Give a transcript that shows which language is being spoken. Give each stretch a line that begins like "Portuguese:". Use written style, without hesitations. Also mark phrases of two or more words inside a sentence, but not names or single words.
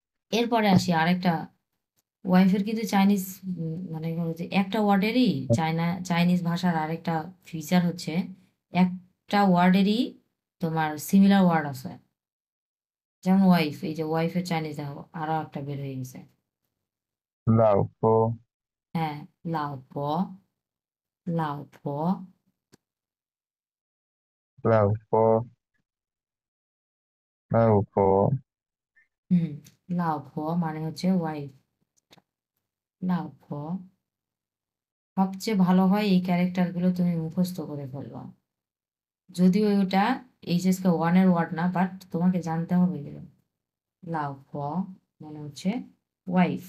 Bangla: এরপরে আসি আরেকটা ওয়াইফের কিন্তু চাইনিজ মানে হলো যে একটা ওয়ার্ডেরই চাইনিজ ভাষার আরেকটা ফিচার হচ্ছে একটা ওয়ার্ডেরই তোমার সিমিলার ওয়ার্ড আছে। যেমন ওয়াইফ, এই যে ওয়াইফের চাইনিজ দেখো আরো একটা বের হয়ে গেছে।
Chinese: 老婆
Bangla: হ্যাঁ, লাও পো।
Chinese: 老婆老婆
Bangla: হুম, লাও পো মানে হচ্ছে ওয়াইফ। লাও পো সবচেয়ে ভালো হয় এই ক্যারেক্টারগুলো তুমি মুখস্থ করে ফেলবা। যদিও ওটা এইচএসকে ওয়ানের ওয়ার্ড না, বাট তোমাকে জানতে হবে এগুলো। লাও প মানে হচ্ছে ওয়াইফ।